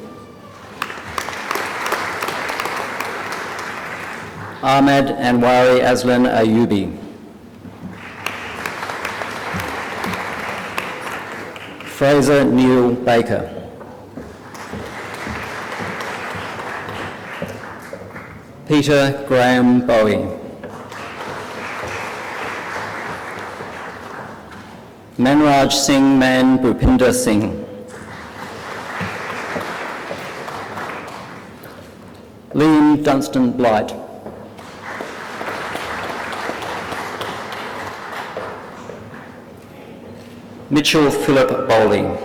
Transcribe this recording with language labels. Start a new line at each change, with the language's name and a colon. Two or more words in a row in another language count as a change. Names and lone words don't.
English: Ahmad Anwari Aslan Ayubi. Fraser Neil Baker. Peter Graham Bowie. Manraj Singh Man Bhupinder Singh. Liam Dunstan Blight. Mitchell Philip Bowley.